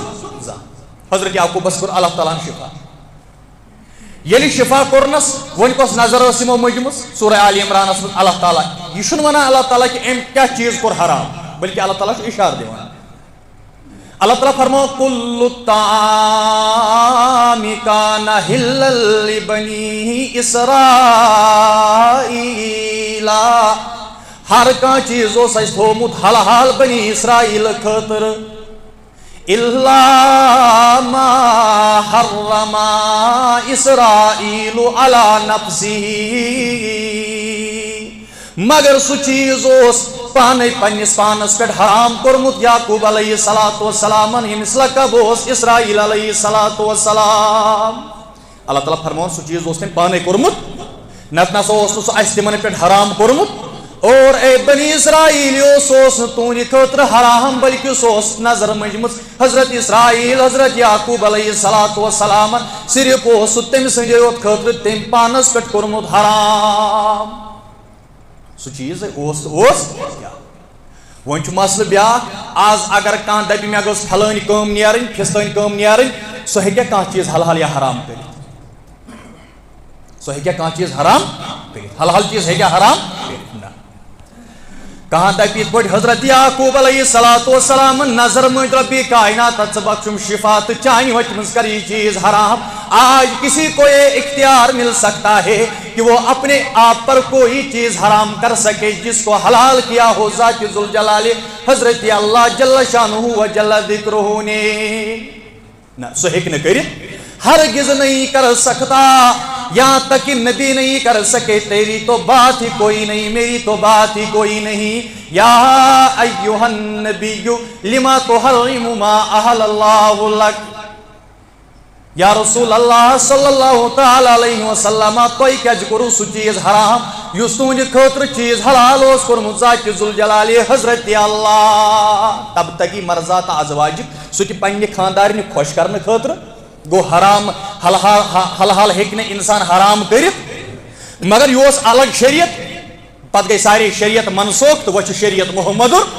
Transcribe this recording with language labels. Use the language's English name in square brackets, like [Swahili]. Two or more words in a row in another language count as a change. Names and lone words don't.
[Kashmiri] زانٛہہ حضرت یعقوبس کوٚر اللہ تعالیٰ ہن شفا ییٚلہِ شفا کوٚرنس وۄنۍ کۄس نظر ٲس یِمو مٔنٛجمٕژ سورہ آل عمرانس منٛز اللہ تعالیٰ یہِ چھُنہٕ ونان اللہ تعالیٰ کہ أمۍ کیٛاہ چیٖز کوٚر حرام بلکہ اللہ تعالیٰ چھُ اِشارٕ دِوان اللہ تعالیٰ فرمو کُلُّ [Arabic] الطعام کان حلًّا لبنی اسرائیل [Kashmiri] ہر کانٛہہ چیٖز اوس اَسہِ تھوٚومُت حلال بنی اسرائیل خٲطرٕ [Arabic] الا ما حرم اسرائیل علی نفسہ [Kashmiri] مگر سُہ چیٖز اوس پانے پننس پانس پہ حرام کورمت یعقوب [Arabic] علیہ الصلوۃ والسلام [Kashmiri] یمس لقب اوس اسرائیل [Arabic] علیہ الصلوۃ والسلام [Kashmiri] اللہ تعالیٰ فرمون سُہ چیٖز اوس تٔمۍ پانے کورمت نتہٕ نسا اوس نہٕ سُہ اسہِ تِمن پہ حرام کورمت اور اے بنی اسرائیل سُہ اوس نہٕ تُہنٛدِ خٲطرٕ حرام بلکہ سُہ اوس نظر منجمٕژ حضرت اسرائیل حضرت یعقوب [Arabic] علیہ الصلوۃ والسلام [Kashmiri] صرف اوس سُہ تٔمۍ سٕنٛدِ یوت خٲطرٕ تٔمۍ پانس پہ کورمُت حرام سُہ چیٖز اوس تہٕ اوس وۄنۍ چھُ مسلہٕ بیٛاکھ آز اگر کانٛہہ دپہِ مےٚ گٔژھ پھلٲنۍ کٲم نیرٕنۍ فِستٲنۍ کٲم نیرٕنۍ سُہ ہیٚکیٛاہ کانٛہہ چیٖز حلال یا حرام کٔرِتھ سُہ ہیٚکیٛاہ کانٛہہ چیٖز حرام کٔرِتھ حلال چیٖز ہیٚکیٛاہ حرام کٔرِتھ نہ کانٛہہ دپہِ یِتھ پٲٹھۍ حضرت یعقوب [Arabic] علیہ الصلوۃ والسلام [Kashmiri] نظر مٔنٛج رۄبِ کائنات ژٕ بخشُم شفا تہٕ چانہِ وتہِ منٛز کر یہ چیز حرام [Urdu] آج کسی کو یہ اختیار مل سکتا ہے کہ وہ اپنے آپ پر کوئی چیز حرام کر سکے جس کو حلال کیا ہو ذات ذوالجلال حضرت [Arabic] اللہ جل شانہ و جل ذکرہ [Urdu] نے [Kashmiri] نہ سُہ ہیٚکہِ نہٕ کٔرِتھ [Urdu] ہرگز نہیں کر سکتا یہاں تک کہ نبی نہیں کر سکے تیری تو بات ہی کوئی نہیں میری تو بات ہی کوئی نہیں [Arabic] یا ایھا النبی لما تحرم ما احل اللہ لک [Kashmiri] یا رسول اللہ [Arabic] صلی اللہ تعالی علیہ وسلم [Kashmiri] تۄہہِ کیٛازِ کوٚروٕ سُہ چیٖز حرام یُس تُہنٛدِ خٲطرٕ چیٖز حلال اوس کوٚرمُت ذاتِ ذوالجلال حضرت اللہ [Arabic] تبتغی مرضات ازواجک [Kashmiri] سُہ تہِ پننہِ خاندارنہِ خۄش کرنہٕ خٲطرٕ گو حرام حلال ہیٚکہِ نہٕ انسان حرام کٔرِتھ مگر یہِ اوس الگ شریعت پتہٕ گٔے سارے شریعت منسوخ تہٕ وۄنۍ چھُ شریعت محمد